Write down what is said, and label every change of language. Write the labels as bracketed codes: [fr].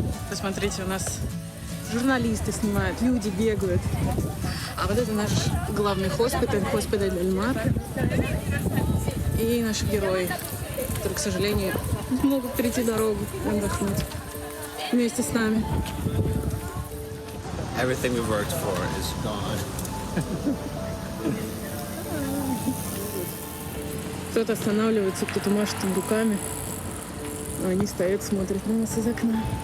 [ru] Посмотрите, у нас журналисты снимают, люди бегают. А вот это наш главный хоспиталь Дель Мар. И наши герои, которые, к сожалению, не могут перейти дорогу и отдохнуть вместе с нами. [en] Everything we worked for is gone. [ru] Кто-то останавливается, кто-то машет им руками. А они стоят, смотрят на нас из окна.